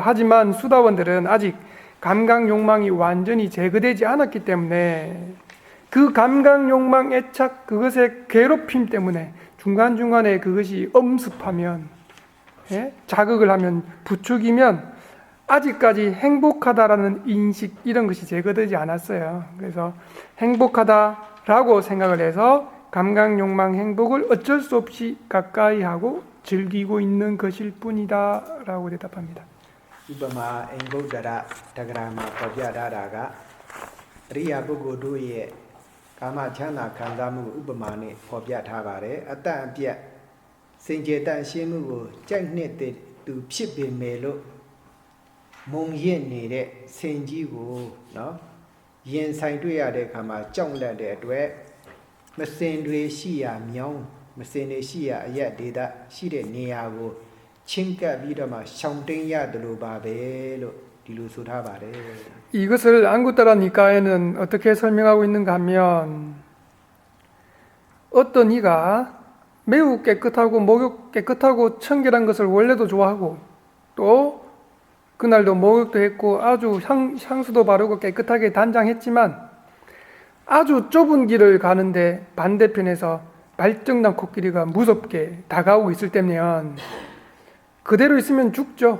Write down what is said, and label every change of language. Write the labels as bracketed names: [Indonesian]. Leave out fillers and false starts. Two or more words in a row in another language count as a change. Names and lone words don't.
[Korean] 하지만 수다원들은 아직 감각 욕망이 완전히 제거되지 않았기 때문에 그 감각 욕망 애착 그것의 괴롭힘 때문에 중간중간에 그것이 엄습하면 자극을 하면 부추기면 아직까지 행복하다라는 인식 이런 것이 제거되지 않았어요. 그래서 행복하다라고 생각을 해서 감각 욕망 행복을 어쩔 수 없이 가까이 하고 즐기고 있는 것일 뿐이다 라고 대답합니다. [Burmese] ဥပမာအိမ်ဗုဒ္ဓရတက္ကရာမှာပေါ်ပြထားတာကအရိယာပုဂ္ဂိုလ်တို့ရဲ့ကာမချမ်းသာခံစားမှုဥပ မာနဲ့ပေါ်ပြထားပါတယ်အတန်အပြတ်စင်ကြယ်တန်ရှင်းမှုကိုကြိုက်နှစ်တဲ့သူဖြစ်ပေမဲ့လို့မုံရစ်နေတဲ့စင်ကြီးကိုနော်ရင်ဆိုင်တွေ့ရတဲ့အခါမှာကြောက်လန့်တဲ့အတွက်မစင်တွေရှိရာမြောင်းမစင်တွေရှိရာအရက်ဒေသရှိတဲ့နေရာကိုချင်းကပ်ပြီးတော့မှရှောင်တိန်ရတယ်လို့ပါပဲလို့ဒီလိုဆိုထားပါတယ် [Korean] 이것을 안구따라 니까에는 어떻게 설명하고 있는가 하면 어떤 이가 매우 깨끗하고 목욕 깨끗하고 청결한 것을 원래도 좋아하고 또 그날도 목욕도 했고 아주 향수도 바르고 깨끗하게 단장했지만 아주 좁은 길을 가는데 반대편에서 발정난 코끼리가 무섭게 다가오고 있을 때면 그대로 있으면 죽죠.